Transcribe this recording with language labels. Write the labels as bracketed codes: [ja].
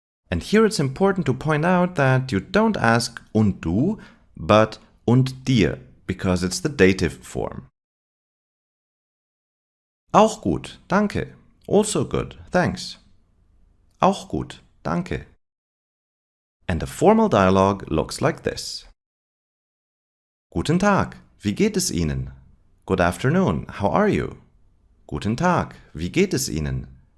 [en] And here it's important to point out that you don't ask [de] und du, [en] but [de] und dir, [en] because it's the dative form. [de] Auch gut, danke. [en] Also good, thanks. [de] Auch gut, danke. [en] And a formal dialogue looks like this. [de] Guten Tag, wie geht es Ihnen? [en] Good afternoon, how are you? [de] Guten Tag, wie geht es Ihnen?